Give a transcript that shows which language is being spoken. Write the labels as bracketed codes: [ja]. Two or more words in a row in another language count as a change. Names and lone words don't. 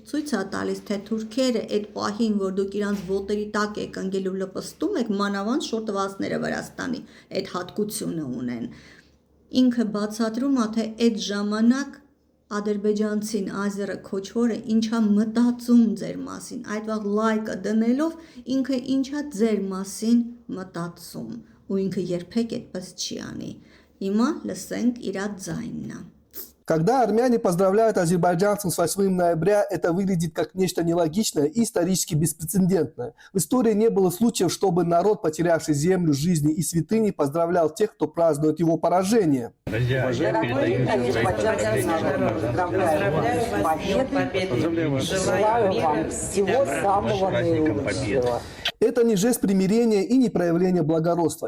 [hy] ցույց է տալիս, թե թուրքերը այդ պահին, որ դուք իրանց ոտերի տակ եք ընկել ու լպստում եք, մանավանդ շորտվածները Վրաստանի այդ հատկությունը ունեն։ Ինքը բացատրում է, թե այդ ժամանակ ադրբեջանցին Ազերը քոչվորը ինչա մտածում ձեր մասին, այդ վաղ լայկը դնելով ինքը ինչա ձեր մասին մտածում, ու ինքը երբեք այդպես չի անի։ Հիմա լսենք իրա ձայնը։ [ru] Когда армяне поздравляют азербайджанцев с 8 ноября, это выглядит как нечто нелогичное и исторически беспрецедентное. В истории не было случаев, чтобы народ, потерявший землю, жизни и святыни, поздравлял тех, кто празднует его поражение. Это не жест примирения и не проявление благородства.